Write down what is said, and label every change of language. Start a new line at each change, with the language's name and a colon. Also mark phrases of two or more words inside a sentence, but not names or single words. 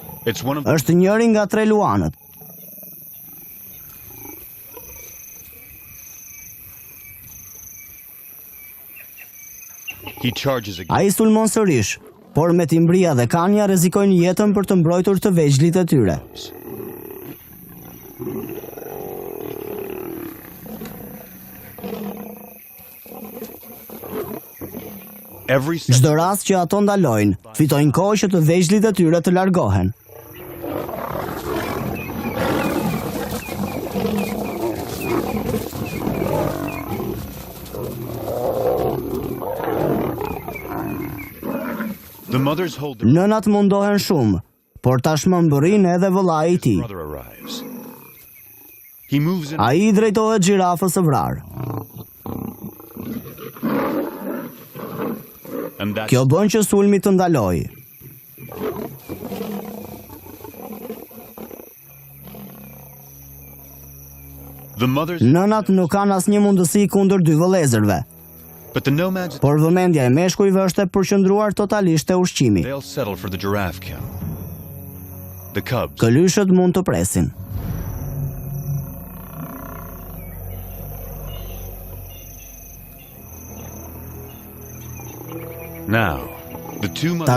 English: It's one of
Albanian: Është njëri nga 3 luanët.
English: He charges again.
Albanian: Ai sulmon sërish, por me timbria dhe kanja rrezikojnë jetën për të mbrojtur të vegjëlit e tyre. Çdo rast që ato ndalojnë, fitojnë kohë që të vegjëlit e tyre të largohen.
English: The mothers hold the
Albanian: Nënat mundohen shumë, por tashmë mbërrin edhe vëllai i tij.
English: brother arrives. He moves in.
Albanian: Ai i drejtohet xhirafës së vrarë.
English: And that's
Albanian: Kjo bën që sulmi të ndalojë.
English: the mothers.
Albanian: Nënat nuk kanë asnjë mundësi kundër 2 vëllezërve,
English: But the nomads,
Albanian: por vëmendja e meshkujve është e përqendruar totalisht te ushqimi.
English: they'll settle for the giraffe kill. The cubs.
Albanian: Këlyshët mund të presin.
English: Now, the two mothers.